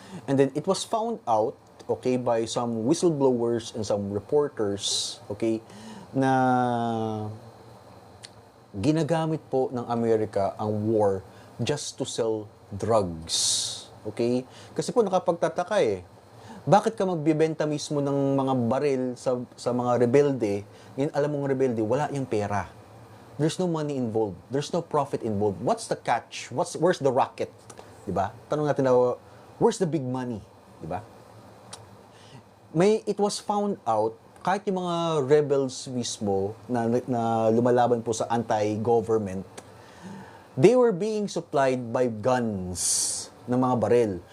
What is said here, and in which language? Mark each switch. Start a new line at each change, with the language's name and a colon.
English: And then it was found out, okay, by some whistleblowers and some reporters, okay,
Filipino: na ginagamit po ng Amerika ang war
English: just to sell drugs.
Filipino: Okay? Kasi po nakapagtataka eh. Bakit ka magbibenta mismo ng mga baril sa mga rebelde? Ngayon, alam mong rebelde, wala yung pera.
English: There's no money involved. There's no profit involved. What's the catch? Where's the racket? Diba? Tanong natin na, where's the big money? Diba? It was found out,
Filipino: kahit yung mga rebels mismo na lumalaban po sa anti-government,
English: they were being supplied by guns ng mga baril.